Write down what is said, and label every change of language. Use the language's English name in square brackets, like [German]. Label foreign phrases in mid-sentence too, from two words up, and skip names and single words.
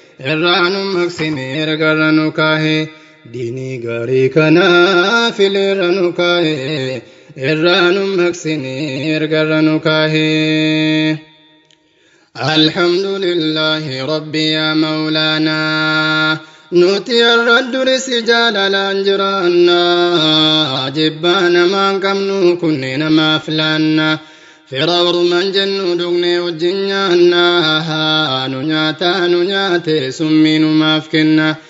[Oromo] irraa nu maqsine ergarra nu kaahe. Diinii gaarii kana fileerra nu kaahe, irraa nu maqsine ergarra nu kaahe. [Arabic] الحمد لله ربي يا مولانا. [Oromo] Nuti irra duri si jaalalaan jiraanna. Jibbaa namaan qabnu kunne namaaf laanna. Fira ormaan jennu dhugne wajjin nyaanna. Nu nyaata nu nyaate summii numaaf kenna.